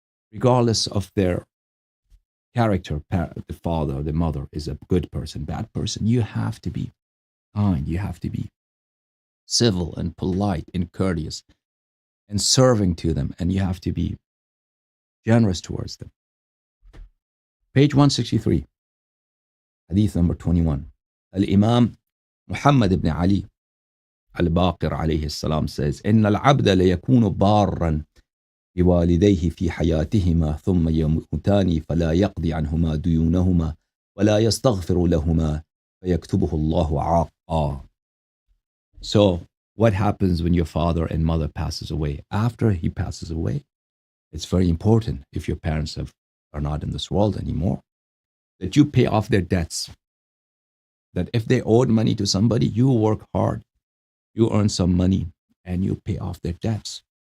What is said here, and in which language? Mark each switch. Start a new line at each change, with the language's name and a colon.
English: Regardless of their character, the father or the mother is a good person, bad person, you have to be kind. You have to be civil and polite and courteous and serving to them. And you have to be generous towards them. Page 163. Hadith number 21. Al-Imam Muhammad ibn Ali al-Baqir alayhi salam says,
Arabic: إن العبد ليكون بارا بوالديه في حياتهما ثم يموتان فلا يقضي عنهما ديونهما ولا يستغفر لهما فيكتبه الله عاقا.
English: So what happens when your father and mother passes away? After he passes away, it's very important, if your parents are not in this world anymore, that you pay off their debts. That if they owed money to somebody, you work hard, you earn some money, and you pay off their debts.